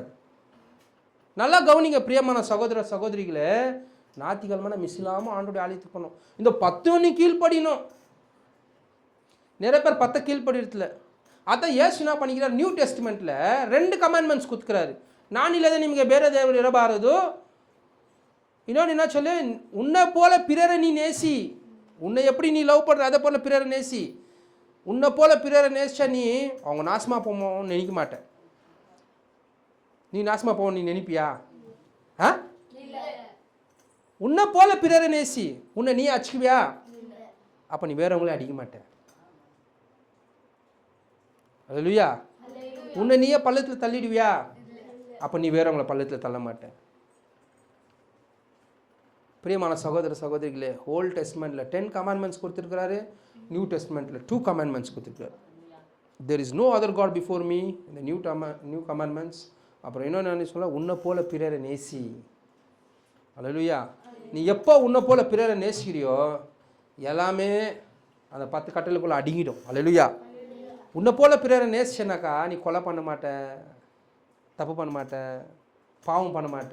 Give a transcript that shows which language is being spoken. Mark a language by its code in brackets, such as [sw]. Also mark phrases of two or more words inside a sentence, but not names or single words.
[ta] நல்லா கவனிங்க பிரியமான சகோதர சகோதரிகளே, ஞாயிற்றுக்கிழமை மிஸ் இல்லாமல் ஆண்டுடைய ஆலயத்துக்கு போகணும். இந்த 10 மணி கீழ்ப்படியணும். நிறைய பேர் 10 கீழ்ப்படிறதுல. அதான் இயேசு என்ன பண்ணிக்கிறார்? [en] New Testament-il [ta] 2 கமாண்ட்மெண்ட்ஸ் கொடுத்துக்கிறாரு. நான் இல்லாத [kn] ನಿಮಗೆ ಬೇರೆ ದೇವರು ಇರಬಾರದು. [ta] இன்னொன்று என்ன சொல்லு? உன்னை போல பிறரை நீ நேசி. உன்னை எப்படி நீ லவ் பண்ணுற அதை போல் பிறரை நேசி. உன்னை போல் பிறரை நேசிச்சா நீ அவங்க நாசமாக போவோம்னு நினைக்க மாட்டேன். நீ நாசமாக போவோம் நீ நினைப்பியா? உன்னை போல பிறரை நேசி. உன்னை நீ அடிச்சுக்குவியா? அப்போ நீ வேறவங்களே அடிக்க மாட்டேன். அல்லேலூயா. உன்னை நீயே பள்ளத்தில் தள்ளிடுவியா? அப்போ நீ வேறவங்கள பள்ளத்தில் தள்ள மாட்டேன். பிரியமான சகோதர சகோதரிகளே, [en] Old Testament-il [ta] 10 கமாண்ட்மெண்ட்ஸ் கொடுத்துருக்கிறாரு, [en] New Testament-il [ta] 2 கமாண்ட்மெண்ட்ஸ் கொடுத்துருக்காரு. [en] There is no other God before me, [ta] இந்த [en] New Commandments. [ta] அப்புறம் இன்னொன்று சொல்ல, உன்னை போல பிறரை நேசி. அல்லேலூயா. நீ எப்போ உன்னை போல பிறரை நேசிக்கிறியோ எல்லாமே அந்த 10 கட்டளைக்குள்ளே அடங்கிடும். அல்லேலூயா. உன்னை போல பிறரை நேசிச்சனாக்கா நீ கொலை பண்ண மாட்ட, தப்பு பண்ண மாட்ட, பாவம் பண்ண மாட்ட.